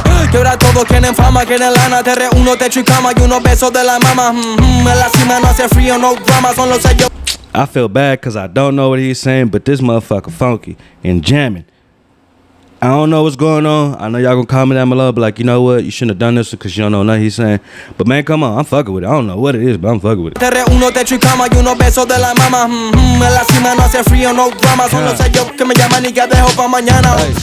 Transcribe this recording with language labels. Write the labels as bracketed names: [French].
[Spanish] Que ahora todos quieren fama, quieren lana. Te reúno, techo y cama y unos besos de la mama. En la cima no hace frío, no drama, son los sellos. [English] I feel bad because I don't know what he's saying, but this motherfucker funky and jamming. I don't know what's going on. I know y'all gonna comment down below, but like, you know what? You shouldn't have done this because you don't know nothing he's saying. But man, come on, I'm fucking with it. I don't know what it is, but I'm fucking with it. [Spanish] Te reúno, techo y cama y unos besos de la mama. En la cima no hace frío, no drama. Son los sellos que me llaman y que dejo pa' mañana.